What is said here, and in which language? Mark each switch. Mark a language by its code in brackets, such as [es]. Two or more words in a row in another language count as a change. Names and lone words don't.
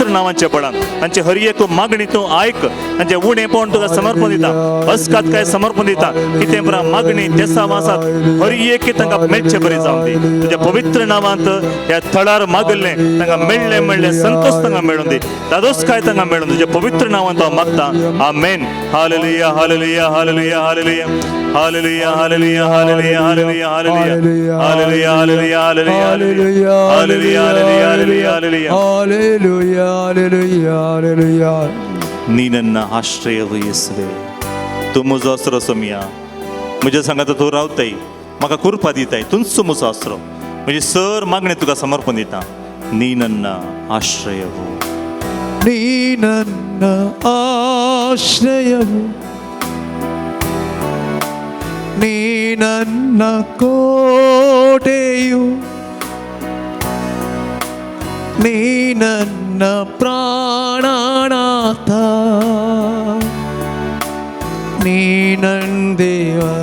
[kok] नांवाच्या बळान तांची हर एक मागणी तूं आयक तांचें उणेपण तुका समर्पण दिता अस्कात काय समर्पण दिता कितें बरा मागणी तेसावां आसात हर एक तांकां मेळचें बरें जावं दी तुज्या पवित्र नांवांत ह्या थळार मागलें तांकां मेळ्ळें संतोष तांकां मेळून दी दादोसकाय तांकां मेळून तुज्या पवित्र नांवांत हांव मागता आमेन हालेलुया हालेलुया हालेलुया हालेलुया हालेलुया हालेलुया हालेलुया हालेलुया हालेलुया हालेलुया हालेलुया हालेलुया हालेलुया हालेलुया हालेलुया हालेलुया हालेलुया हालेलुया [kn] ನೀ ನನ್ನ ಆಶ್ರಯವು ಯೇಸುವೆ [kok] तूं म्हजो आसरो सोमिया म्हज्या सांगात तूं रावताय म्हाका कृपा दिताय तूंच म्हजो आसरो म्हजी सर मागणें तुका समर्पण दिता [kn] ನೀ ನನ್ನ ಆಶ್ರಯವು ನೀ ನನ್ನ ಆಶ್ರಯವು ನೀ ನನ್ನ ಕೋಟೆಯು ನೀ ನನ್ನ ಪ್ರಾಣನಾಥ ನೀ ನನ್ನ ದೇವ